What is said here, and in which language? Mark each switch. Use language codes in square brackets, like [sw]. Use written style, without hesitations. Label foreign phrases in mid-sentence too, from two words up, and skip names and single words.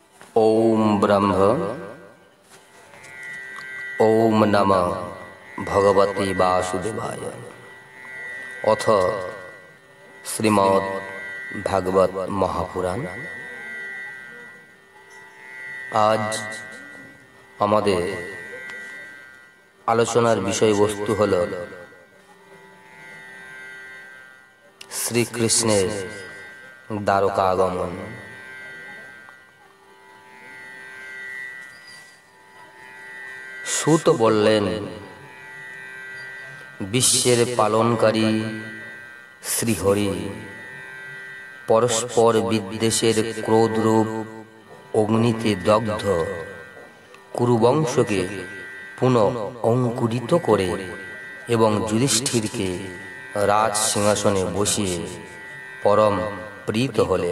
[sa] ओम ब्रह्म ओम नमः भगवते वासुदेवाय। अथ श्रीमद् भागवत महापुराण। [bn] आज আমাদের আলোচনার বিষয়বস্তু হল শ্রীকৃষ্ণের দ্বারকা আগমন। সুত বললেন, বিশ্বের পালনকারী শ্রীহরি পরস্পর বিদ্বেষের ক্রোধরূপ অগ্নিতে দগ্ধ কুরুবংশকে পুনঃ অঙ্কুরিত করে এবং যুধিষ্ঠিরকে রাজ সিংহাসনে বসিয়ে পরম প্রীত হলেন।